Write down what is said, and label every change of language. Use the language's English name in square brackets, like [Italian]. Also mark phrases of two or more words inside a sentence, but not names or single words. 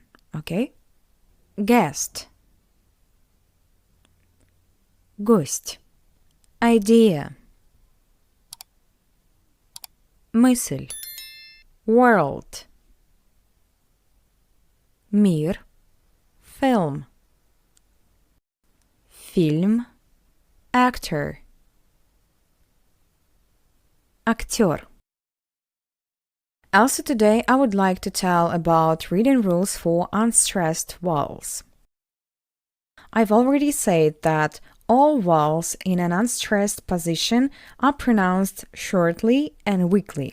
[English] Okay? Guest. Гость. Idea. Мысль. World. Мир. Film. [Russian] Фильм. [English] Actor. Актер. Also today I would like to tell about reading rules for unstressed vowels. I've already said that all vowels in an unstressed position are pronounced shortly and weakly.